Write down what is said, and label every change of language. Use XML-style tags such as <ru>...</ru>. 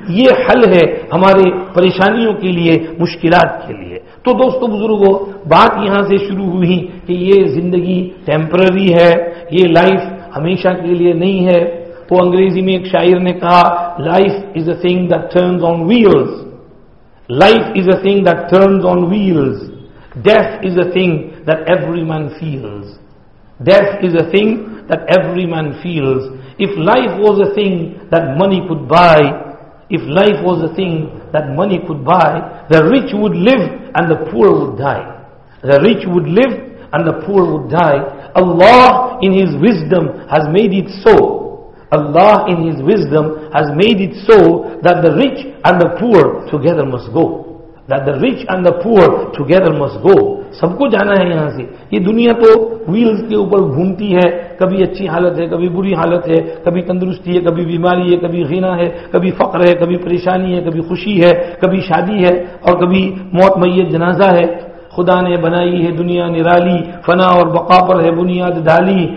<ur>یہ حل ہے ہمارے پریشانیوں کے لیے، مشکلات کے لیے. تو دوستو بزرگوں، بات یہاں سے شروع ہوئی کہ یہ زندگی ٹیمپرری ہے، یہ لائف ہمیشہ کے لیے نہیں ہے. وہ انگریزی میں ایک شاعر نے کہا</ur> <en>Life is a thing that turns on wheels. Life is a thing that turns on wheels. Death is a thing that every man feels. Death is a thing that every man feels. If life was a thing that money could buy, if life was a thing that money could buy, the rich would live and the poor would die. The rich would live and the poor would die. Allah in His wisdom has made it so. Allah in His wisdom has made it so that the rich and the poor together must go. That the rich and the poor together must go.</en> <ur>سب کو جانا ہے یہاں سے. یہ دنیا تو Wales کے اوپر گھومتی ہے، کبھی اچھی حالت ہے، کبھی بری حالت ہے، کبھی تندرستی ہے، کبھی بیماری ہے، کبھی غنا ہے، کبھی فقر ہے، کبھی پریشانی ہے، کبھی خوشی ہے، کبھی شادی ہے، اور کبھی موت میت جنازہ ہے. خدا نے بنائی ہے دنیا نرالی، فنا اور بقا پر ہے بنیاد ڈالی.</ur>